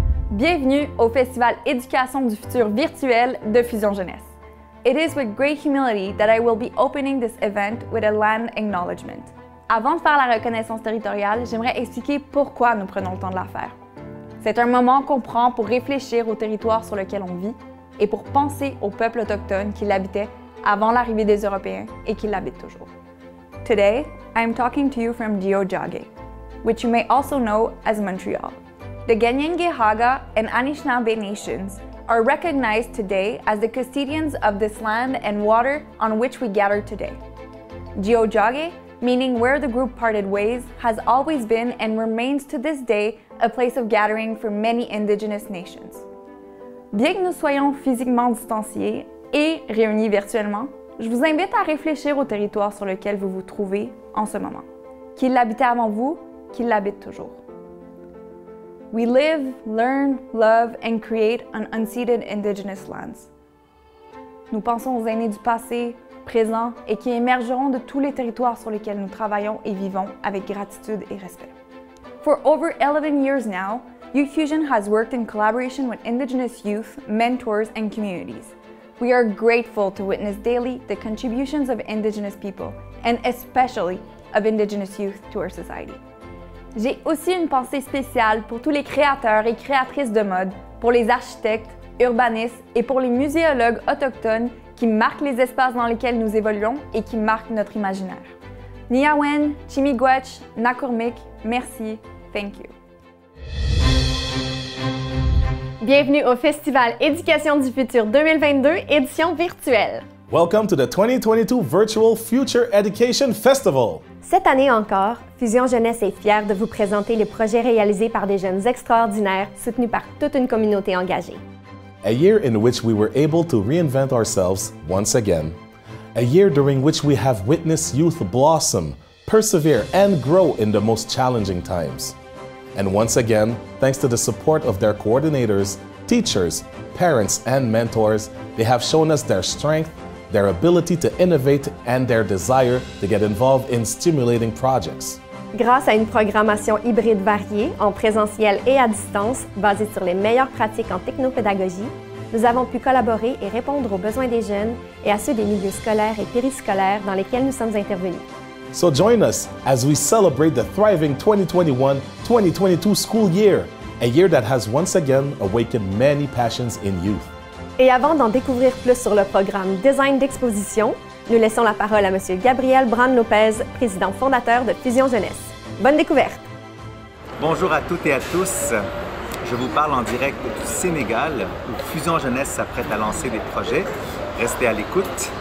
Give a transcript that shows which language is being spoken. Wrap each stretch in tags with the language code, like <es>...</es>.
<fr>Bienvenue au Festival Éducation du futur virtuel de Fusion Jeunesse.</fr> <en>It is with great humility that I will be opening this event with a land acknowledgement.</en> <fr>Avant de faire la reconnaissance territoriale, j'aimerais expliquer pourquoi nous prenons le temps de la faire. C'est un moment qu'on prend pour réfléchir au territoire sur lequel on vit et pour penser aux peuples autochtones qui l'habitaient avant l'arrivée des Européens et qui l'habitent toujours.</fr> <en>Today, I am talking to you from Tiohtià:ke, which you may also know as Montreal. The Kanien'kehá:ka and Anishinaabe nations are recognized today as the custodians of this land and water on which we gather today. Tiohtià:ke, meaning where the group parted ways, has always been and remains to this day a place of gathering for many Indigenous nations.</en> <fr>Bien que nous soyons physiquement distanciés et réunis virtuellement, je vous invite à réfléchir au territoire sur lequel vous vous trouvez en ce moment. Qu'il l'habitait avant vous, qu'il l'habite toujours.</fr> <en>We live, learn, love, and create on unceded Indigenous lands.</en> <fr>Nous pensons aux aînés du passé, présent et qui émergeront de tous les territoires sur lesquels nous travaillons et vivons avec gratitude et respect.</fr> <en>For over 11 years now, Youth Fusion has worked in collaboration with Indigenous youth, mentors, and communities. We are grateful to witness daily the contributions of Indigenous people, and especially of Indigenous youth to our society.</en> <fr>J'ai aussi une pensée spéciale pour tous les créateurs et créatrices de mode, pour les architectes, urbanistes et pour les muséologues autochtones qui marquent les espaces dans lesquels nous évoluons et qui marquent notre imaginaire. Niyawen, Chimigwech, Nakurmik, merci,</fr> <en>thank you.</en> <fr>Bienvenue au Festival Éducation du futur 2022, édition virtuelle.</fr> <en>Welcome to the 2022 Virtual Future Education Festival.</en> <fr>Cette année encore, Fusion Jeunesse est fière de vous présenter les projets réalisés par des jeunes extraordinaires soutenus par toute une communauté engagée.</fr> <en>A year in which we were able to reinvent ourselves once again. A year during which we have witnessed youth blossom, persevere, and grow in the most challenging times. And once again, thanks to the support of their coordinators, teachers, parents, and mentors, they have shown us their strength, their ability to innovate, and their desire to get involved in stimulating projects.</en> <fr>Grâce à une programmation hybride variée, en présentiel et à distance, basée sur les meilleures pratiques en technopédagogie, nous avons pu collaborer et répondre aux besoins des jeunes et à ceux des milieux scolaires et périscolaires dans lesquels nous sommes intervenus.</fr> <en>So join us as we celebrate the thriving 2021-2022 school year, a year that has once again awakened many passions in youth.</en> <fr>Et avant d'en découvrir plus sur le programme Design d'exposition, nous laissons la parole à M. Gabriel Brand-Lopez, président fondateur de Fusion Jeunesse. Bonne découverte! Bonjour à toutes et à tous. Je vous parle en direct du Sénégal, où Fusion Jeunesse s'apprête à lancer des projets. Restez à l'écoute.</fr>